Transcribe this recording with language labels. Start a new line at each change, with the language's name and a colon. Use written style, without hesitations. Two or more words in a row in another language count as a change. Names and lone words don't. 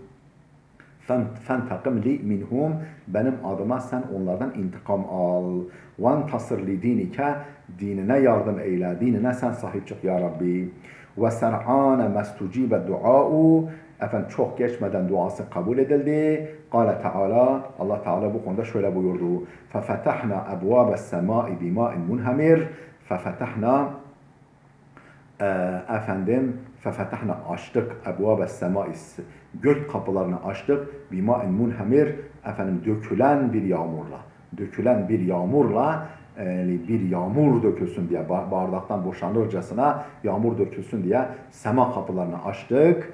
Arabic: فانتقم لي منهم
Turkish: benim adıma sen onlardan intikam al.
Arabic: وانتصر لي دينك
Turkish: dinine yardım eyle. Dinine sen sahip çık ya Rabbi.
Arabic: وسرعان استجيب دعاؤه,
Turkish: efendim çok geçmeden duası kabul edildi.
Arabic: قال تعالى,
Turkish: Allah Teala bu konuda şöyle buyurdu.
Arabic: فَفَتَحْنَا أَبْوَابَ السَّمَاءِ بِمَاءٍ مُنْهَمِرٍ فَفَتَحْنَا
Turkish: efendim fefetahna açtık
Arabic: أبواب السماء,
Turkish: gök kapılarını açtık,
Arabic: بماء منهمر,
Turkish: efendim dökülen bir yağmurla, dökülen bir yağmurla, bir yağmur dökülsün diye, bardaktan boşanırcasına yağmur dökülsün diye sema kapılarını açtık.